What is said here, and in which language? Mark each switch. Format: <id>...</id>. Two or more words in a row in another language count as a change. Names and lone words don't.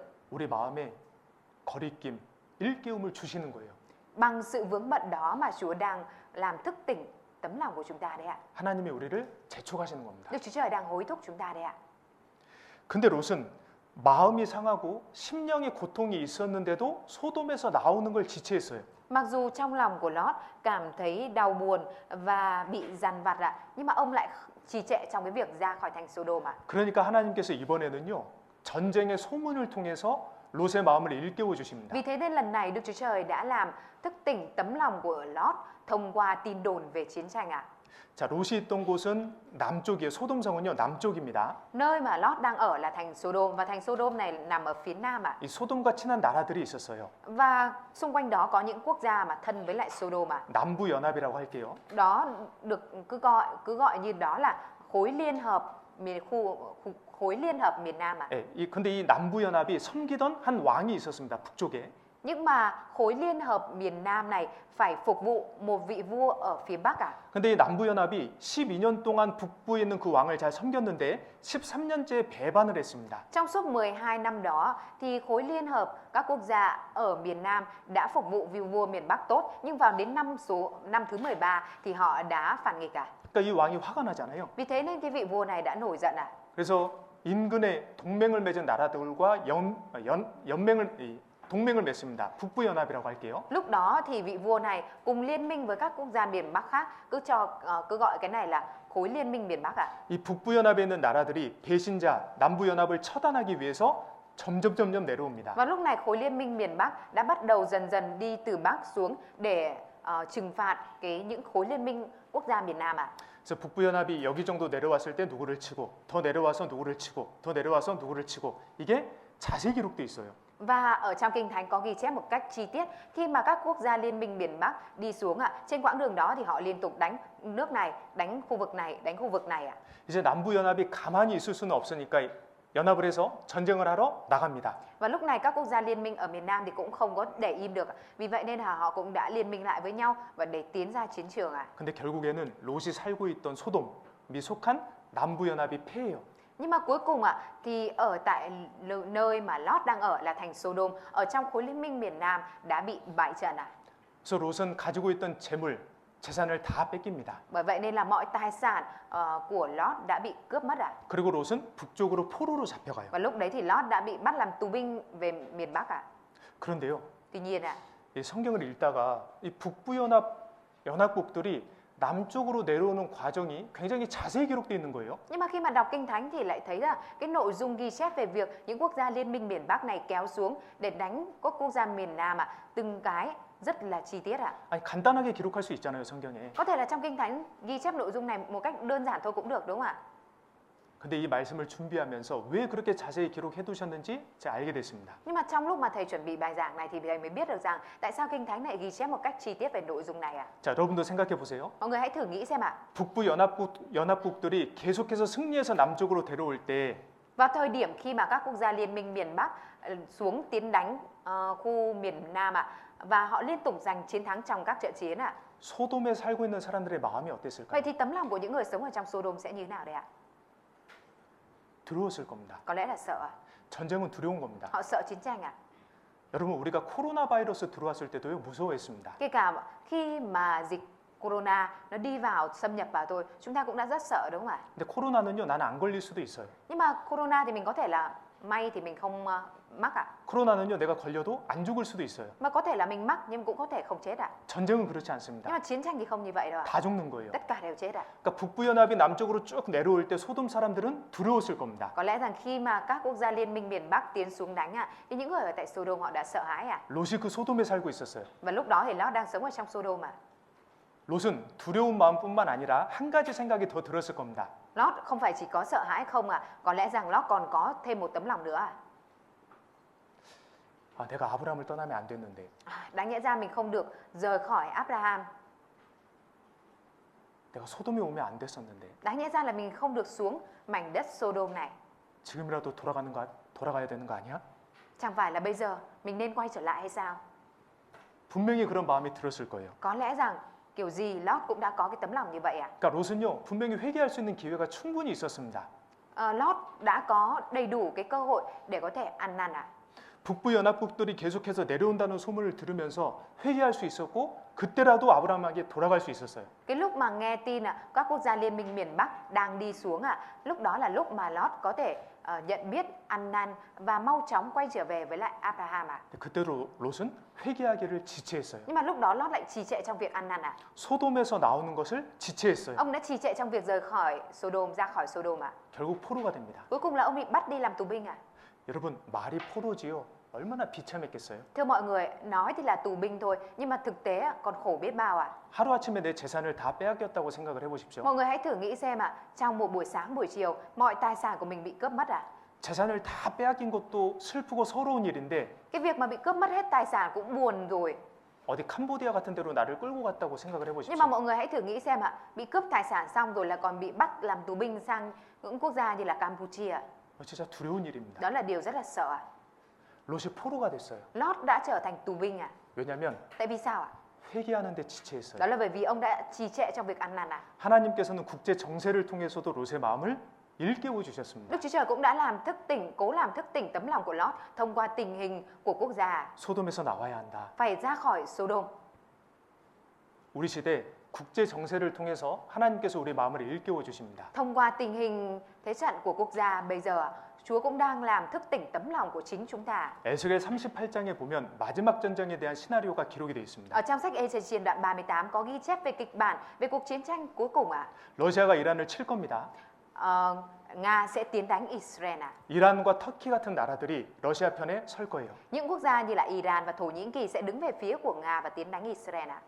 <ko>우리 마음에 거리낌, 일깨움을 주시는 거예요.</ko> <vi>Bằng sự vướng bận đó mà Chúa đang làm thức tỉnh tấm lòng của chúng ta đấy ạ.</vi> <ko>하나님이 우리를 재촉하시는 겁니다.</ko> <vi>Đức Chúa Trời đang hối thúc chúng ta đấy ạ.</vi> <ko>근데 롯은 마음이 상하고 심령의 고통이 있었는데도 소돔에서 나오는 걸 지체했어요.</ko> <vi>Mặc dù trong lòng của Lót cảm thấy đau buồn và bị dằn vặt ạ, nhưng mà ông lại trì trệ trong cái việc ra khỏi thành Sodom ạ.</vi> <ko>그러니까 하나님께서 이번에는요. 전쟁의 소문을 통해서 롯의 마음을 일깨워 주십니다.</ko> <vi>Vì thế nên lần này Đức Chúa Trời đã làm thức tỉnh tấm lòng của Lót thông qua tin đồn về chiến tranh ạ.</vi> <ko>자, 롯이 있던 곳은 남쪽이에요. 소돔성은요. 남쪽입니다.</ko> <vi>Nơi mà Lót đang ở là thành Sodom và thành Sodom này nằm ở phía nam ạ.</vi> <ko>이 소돔과 친한 나라들이 있었어요.</ko> <vi>Và xung quanh đó có những quốc gia mà thân với lại Sodom ạ.</vi> <ko>남부 연합이라고 할게요.</ko> <vi>Đó được cứ gọi như đó là khối liên hợp khối liên hợp miền Nam ạ.</vi> <ko>예, 근데 이 남부 연합이 섬기던 한 왕이 있었습니다. 북쪽에.</ko> <vi>Nhưng mà khối liên hợp miền Nam này phải phục vụ một vị vua ở phía Bắc ạ.</vi> <ko>근데 이 남부 연합이 12년 동안 북부에 있는 그 왕을 잘 섬겼는데 13년째 배반을 했습니다.</ko> <vi>Trong suốt 12 năm đó thì khối liên hợp các quốc gia ở miền Nam đã phục vụ vị vua miền Bắc tốt, nhưng vào đến năm thứ 13 thì họ đã phản nghịch ạ.</vi> <ko>그러니까 이 왕이 화가 나잖아요.</ko> <vi>Vì thế nên cái vị vua này đã nổi giận ạ.</vi> <ko>그래서 인근에 동맹을 맺은 나라들과 동맹을 맺습니다. 북부 연합이라고 할게요.</ko> <vi>Lúc đó thì vị vua này cùng liên minh với các quốc gia miền Bắc khác, cứ gọi cái này là khối liên minh miền Bắc ạ.</vi> <ko>이 북부 연합에 있는 나라들이 배신자 남부 연합을 처단하기 위해서 점점 내려옵니다.</ko> <vi>Và lúc này khối liên minh miền Bắc đã bắt đầu dần dần đi từ Bắc xuống để trừng phạt những khối liên minh quốc gia miền Nam ạ.</vi> <ko>그래서 북부 연합이 여기 정도 내려왔을 때 누구를 치고 더 내려와서 누구를 치고 더 내려와서 누구를 치고 이게 자세히 기록돼 있어요.</ko> <vi>Và ở trong Kinh Thánh có ghi chép một cách chi tiết khi mà các quốc gia liên minh miền Bắc đi xuống ạ, trên quãng đường đó thì họ liên tục đánh nước này, đánh khu vực này ạ.</vi> <ko>이제 남부 연합이 가만히 있을 수는 없으니까 연합을 해서 전쟁을 하러 나갑니다.</ko> <vi>Và lúc này các quốc gia liên minh ở miền Nam thì cũng không có để im được. Vì vậy nên là họ cũng đã liên minh lại với nhau và để tiến ra chiến trường ạ.</vi> <ko>근데 결국에는 롯이 살고 있던 소돔이 속한 남부 연합이 패해요.</ko> <vi>Nhưng mà cuối cùng ạ, thì ở tại nơi mà Lót đang ở là thành Sodom, ở trong khối liên minh miền Nam đã bị bại trận ạ.</vi> <ko>그래서 롯은 가지고 있던 재산을 다 뺏깁니다.</ko> <vi>Bởi vậy nên là mọi tài sản của Lót đã bị cướp mất ạ.</vi> <ko>그리고 롯은 북쪽으로 포로로 잡혀가요.</ko> <vi>Và lúc đấy thì Lót đã bị bắt làm tù binh về miền Bắc ạ.</vi> <ko>그런데요,</ko> <vi>Tuy nhiên ạ,</vi> <ko>이 성경을 읽다가 이 북부 연합국들이 남쪽으로 내려오는 과정이 굉장히 자세히 기록되어 있는 거예요.</ko> <vi>nhưng mà khi mà đọc Kinh Thánh thì lại thấy là cái nội dung ghi chép về việc những quốc gia liên minh miền Bắc này kéo xuống để đánh các quốc gia miền Nam ạ, từng cái rất là chi tiết ạ.</vi> <ko>아니 간단하게 기록할 수 있잖아요, 성경에.</ko> <vi>Có thể là trong Kinh Thánh ghi chép nội dung này một cách đơn giản thôi cũng được, đúng không ạ?</vi> <ko>근데 이 말씀을 준비하면서 왜 그렇게 자세히 기록해 두셨는지 제가 알게 됐습니다.</ko> <vi>Nhưng mà trong lúc mà thầy chuẩn bị bài giảng này thì thầy mới biết được rằng tại sao Kinh Thánh lại ghi chép một cách chi tiết về nội dung này ạ.</vi> <ko>자, 여러분도 생각해 보세요.</ko> <vi>Mọi người hãy thử nghĩ xem ạ.</vi> <ko>북부 연합국들이 계속해서 승리해서 남쪽으로 데려올 때</ko> <vi>Vào thời điểm khi mà các quốc gia liên minh miền Bắc xuống tiến đánh khu miền Nam ạ, và họ liên tục giành chiến thắng trong các trận chiến ạ.</vi> <ko>소돔에 살고 있는 사람들의 마음이 어땠을까요?</ko> <vi>Vậy thì tấm lòng của những người sống ở trong Sodom sẽ như thế nào đấy ạ?</vi> <ko>두려웠을 겁니다.</ko> <vi>Có lẽ là sợ ạ.</vi> <ko>전쟁은 두려운 겁니다.</ko> <vi>Họ sợ chiến tranh ạ.</vi> <ko>여러분, 우리가 코로나 바이러스 들어왔을 때도요, 무서워했습니다.</ko> <vi>Kể cả khi mà dịch Corona nó đi vào xâm nhập vào thôi, chúng ta cũng đã rất sợ, đúng không ạ?</vi> <ko>근데 코로나는요, 나는 안 걸릴 수도 있어요.</ko> <vi>Nhưng mà Corona thì mình có thể là may thì mình không mắc ạ.</vi> <ko>코로나는요, 내가 걸려도 안 죽을 수도 있어요.</ko> <vi>Mà có thể là mình mắc nhưng cũng có thể không chết ạ.</vi> <ko>전쟁은 그렇지</ko> <vi>Nhưng</vi> <ko>않습니다.</ko> <vi>mà chiến tranh thì không như vậy đâu ạ.</vi> <ko>다 죽는 거예요.</ko> <vi>Tất cả đều chết ạ.</vi> <ko>그러니까 북부 연합이 남쪽으로 쭉 내려올 때 소돔 사람들은 두려웠을 겁니다.</ko> <vi>Có lẽ rằng khi mà các quốc gia liên minh miền Bắc tiến xuống đánh ạ, thì những người ở tại Sodom họ đã sợ hãi ạ.</vi> <ko>롯이 그 소돔에 살고 있었어요.</ko> <vi>Và lúc đó thì Lót đang sống ở trong Sodom ạ.</vi> <ko>롯은 두려운 마음뿐만 아니라 한 가지 생각이 더 들었을 겁니다.</ko> <vi>Lót không phải chỉ có sợ hãi không ạ, có lẽ rằng Lót còn có thêm một tấm lòng nữa ạ.</vi> <ko>아, 내가 아브라함을 떠나면 안 됐는데.</ko> <vi>Đáng nhẽ ra mình không được rời khỏi Abraham.</vi> <ko>내가 소돔에 오면 안 됐었는데.</ko> <vi>Đáng nhẽ ra là mình không được xuống mảnh đất Sodom này.</vi> <ko>지금이라도 돌아가야 되는 거 아니야?</ko> <vi>Chẳng phải là bây giờ mình nên quay trở lại hay sao?</vi> <ko>분명히 그런 마음이 들었을 거예요.</ko> <vi>Có lẽ rằng kiểu gì Lót cũng đã có cái tấm lòng như vậy à?</vi> <ko>그러니까 롯은요, 분명히 회개할 수 있는 기회가 충분히 있었습니다.</ko> <vi>Lót đã có đầy đủ cái cơ hội để có thể ăn năn à?</vi> <ko>북부 연합국들이 계속해서 내려온다는 소문을 들으면서 회개할 수 있었고 그때라도 아브라함에게 돌아갈 수 있었어요.</ko> <vi>Cái lúc mà nghe tin các quốc gia liên minh miền Bắc đang đi xuống lúc đó là lúc mà Lót có thể nhận biết, ăn năn và mau chóng quay trở về với lại Abraham à?</vi> <ko>그때로 롯은 회개하기를 지체했어요.</ko> <vi>Nhưng mà lúc đó Lót lại trì trệ trong việc ăn năn à?</vi> <ko>소돔에서 나오는 것을 지체했어요.</ko> <vi>Ông đã trì trệ trong việc rời khỏi Sodom, ra khỏi Sodom à?</vi> <ko>결국 포로가 됩니다.</ko> <vi>Cuối cùng là ông bị bắt đi làm tù binh à?</vi> <ko>여러분, 말이 포로지요. 얼마나 비참했겠어요.</ko> <vi>Thưa mọi người, nói thì là tù binh thôi, nhưng mà thực tế còn khổ biết bao à?</vi> <ko>하루아침에 내 재산을 다 빼앗겼다고 생각을 해보십시오.</ko> <vi>Mọi người hãy thử nghĩ xem trong một buổi sáng buổi chiều mọi tài sản của mình bị cướp mất à?</vi> <ko>재산을 다 빼앗긴 것도 슬프고 서러운 일인데</ko> <vi>Cái việc mà bị cướp mất hết tài sản cũng buồn rồi.</vi> <ko>어디 캄보디아 같은 데로 나를 끌고 갔다고 생각을</ko> <vi>Nhưng</vi> <ko>해보십시오.</ko> <vi>mà mọi người hãy thử nghĩ xem bị cướp tài sản xong rồi là còn bị bắt làm tù binh sang những quốc gia như là Campuchia.</vi> <ko>진짜 두려운 일입니다.</ko> <vi>Đó là điều rất là sợ à?</vi> <ko>롯이 포로가 됐어요.</ko> <vi>Lót đã trở thành tù binh à?</vi> <ko>왜냐하면</ko> <vi>Tại vì sao ạ?</vi> <ko>회개하는 데 지체했어요.</ko> <vi>Đó là bởi vì ông đã trì trệ trong việc ăn năn à?</vi> <ko>하나님께서는 국제 정세를 통해서도 롯의 마음을 일깨워 주셨습니다.</ko> <vi>Đức Chúa Trời cũng đã cố làm thức tỉnh tấm lòng của Lót thông qua tình hình của quốc gia.</vi> <ko>소돔에서 나와야 한다.</ko> <vi>Phải ra khỏi Sodom.</vi> <ko>우리 시대 국제 정세를 통해서 하나님께서 우리 마음을 일깨워 주십니다.</ko> <vi>Thông qua tình hình thế trận của quốc gia bây giờ, Chúa cũng đang làm thức tỉnh tấm lòng của chính chúng ta.</vi> <ko>에스겔 38장에 보면 마지막 전쟁에 대한 시나리오가 기록이 되어 있습니다.</ko> <vi>Ở trong sách Ê-xê-chiên đoạn 38 có ghi chép về kịch bản về cuộc chiến tranh cuối cùng ạ.</vi> <ko>러시아가 이란을 칠 겁니다.</ko> <vi>Nga sẽ tiến đánh Israel à?</vi> <ko>이란과 터키 같은 나라들이 러시아 편에 설 거예요.</ko> <vi>Những quốc gia như là Iran và Thổ Nhĩ Kỳ sẽ đứng về phía của Nga và tiến đánh Israel à?</vi>